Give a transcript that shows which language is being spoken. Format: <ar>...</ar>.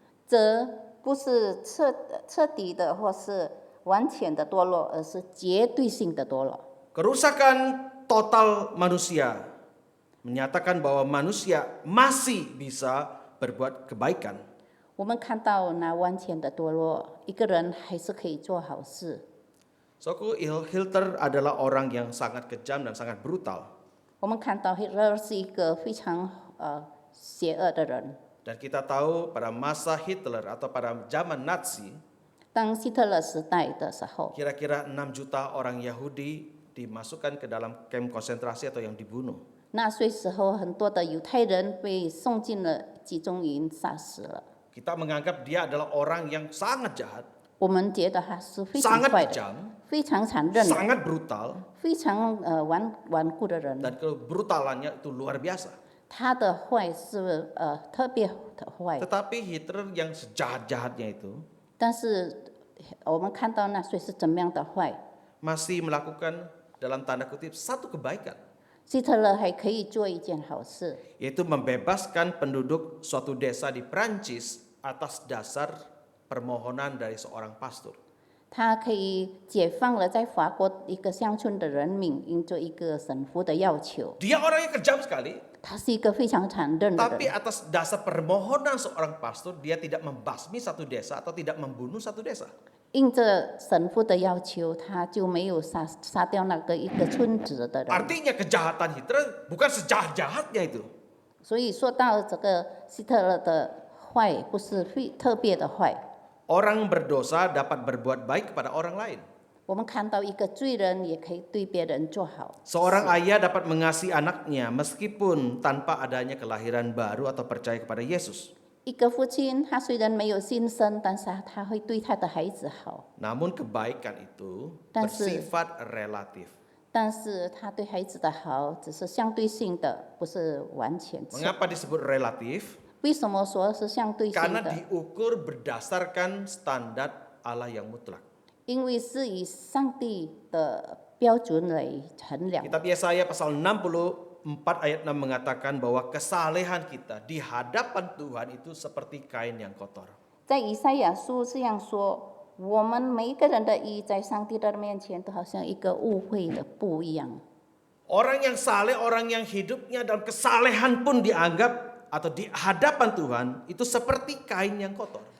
<zh>这不是彻底的或是完全的堕落，而是绝对性的堕落。</zh> <id>Kerusakan total manusia menyatakan bahwa manusia masih bisa berbuat kebaikan.</id> <zh>我们看到那完全的堕落，一个人还是可以做好事。</zh> <id>Suku Hitler adalah orang yang sangat kejam dan sangat brutal.</id> <zh>我们看到 Hitler 是一个非常邪恶的人。</zh> <id>Dan kita tahu pada masa Hitler atau pada zaman Nazi,</id> <zh>当希特勒时代的时候，</zh> <id>kira-kira 6 juta orang Yahudi dimasukkan ke dalam kamp konsentrasi atau yang dibunuh.</id> <zh>纳粹时候很多的犹太人被送进了集中营，杀死了。</zh> <id>Kita menganggap dia adalah orang yang sangat jahat,</id> <zh>我们觉得他是非常</zh> <id>sangat</id> <zh>坏的，</zh> <id>kejam,</id> <zh>非常残忍的，</zh> <id>sangat brutal,</id> <zh>非常顽固的人。</zh> <id>dan kebrutalannya itu luar biasa.</id> <zh>他的坏是特别的坏，</zh> <id>Tetapi Hitler yang sejahat-jahatnya itu</id> <zh>但是我们看到纳粹是怎么样的坏，</zh> <id>masih melakukan dalam tanda kutip satu kebaikan,</id> <zh>希特勒还可以做一件好事，</zh> <id>yaitu membebaskan penduduk suatu desa di Prancis atas dasar permohonan dari seorang pastor.</id> <zh>他可以解放了在法国一个乡村的人民，因着一个神父的要求。</zh> <id>Dia orang yang kejam sekali,</id> <zh>他是一个非常残忍的</zh> <id>tapi</id> <zh>人，</zh> <id>atas dasar permohonan seorang pastor dia tidak membasmi satu desa atau tidak membunuh satu desa.</id> <zh>因着神父的要求，他就没有杀掉那个一个村子的人。</zh> <id>Artinya kejahatan Hitler bukan sejahat-jahatnya itu.</id> <zh>所以说到这个希特勒的坏，不是特别的坏。</zh> <id>Orang berdosa dapat berbuat baik kepada orang lain.</id> <zh>我们看到一个罪人也可以对别人做好。</zh> <id>Seorang ayah dapat mengasihi anaknya meskipun tanpa adanya kelahiran baru atau percaya kepada Yesus.</id> <zh>一个父亲，他虽然没有新生，但是他会对他的孩子好，</zh> <id>Namun kebaikan itu</id> <zh>但是-</zh> <id>bersifat relatif.</id> <zh>但是他对孩子的好只是相对性的，不是完全是。</zh> <id>Mengapa disebut relatif?</id> <zh>为什么说是相对性</zh> <id>Karena</id> <zh>的？</zh> <id>diukur berdasarkan standar Allah yang mutlak.</id> <zh>因为是以上帝的标准来衡量。</zh> <id>Kitab Yesaya pasal 64 ayat 6 mengatakan bahwa kesalehan kita di hadapan Tuhan itu seperti kain yang kotor.</id> <zh>在以赛亚书这样说，我们每一个人的义在上帝的面前，都好像一个污秽的布一样。</zh> <id>Orang yang saleh, orang yang hidupnya dalam kesalehan pun dianggap atau di hadapan Tuhan itu seperti kain yang kotor.</id>